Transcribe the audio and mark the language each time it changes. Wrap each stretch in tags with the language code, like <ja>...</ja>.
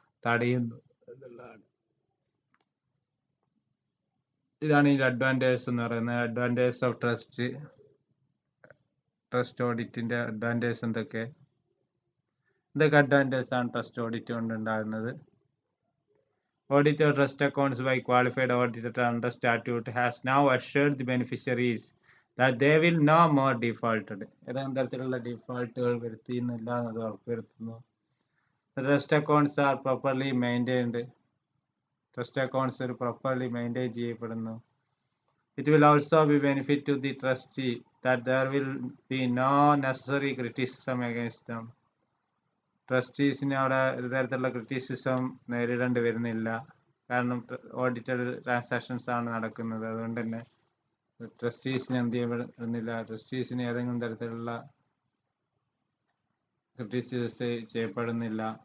<ml>തടയുന്നു എന്നുള്ളതാണ്. ഇതാണ് ഇതിന്റെ അഡ്വാൻറ്റേജ് എന്ന് പറയുന്നത്. അഡ്വാൻറ്റേജ് ഓഫ് ട്രസ്റ്റ് ഓഡിറ്റിന്റെ അഡ്വാൻറ്റേജ് എന്തൊക്കെ അഡ്വാൻറ്റേജ് ആണ് ട്രസ്റ്റ് ഓഡിറ്റ് കൊണ്ട് ഉണ്ടാകുന്നത്?</ml> <en>Audit of trust accounts by qualified auditor under statute has now assured the beneficiaries that they will no more defaulted.</en> <ml>ഏതെങ്കിലും തരത്തിലുള്ള ഡിഫോൾട്ടുകൾ വരുത്തിയില്ല എന്നത് ഉറപ്പുവരുത്തുന്നു.</ml> <en>Trust accounts are properly maintained.</en> <ml>Trust accounts properly maintain ചെയ്യപ്പെടുന്നു.</ml> <en>It will also be benefit to the trustee that there will be no necessary criticism against them.</en> <ml>ട്രസ്റ്റീസിന് അവിടെ ഒരു തരത്തിലുള്ള criticism നേരിടേണ്ടി വരുന്നില്ല. കാരണം ഓഡിറ്റഡ് ട്രാൻസാക്ഷൻസ് ആണ് നടക്കുന്നത്. അതുകൊണ്ട് തന്നെ ട്രസ്റ്റീസിന് എന്ത് ചെയ്യപ്പെടുന്നില്ല, ട്രസ്റ്റീസിന് ഏതെങ്കിലും തരത്തിലുള്ള ക്രിറ്റിസിസം ചെയ്യപ്പെടുന്നില്ല.</ml>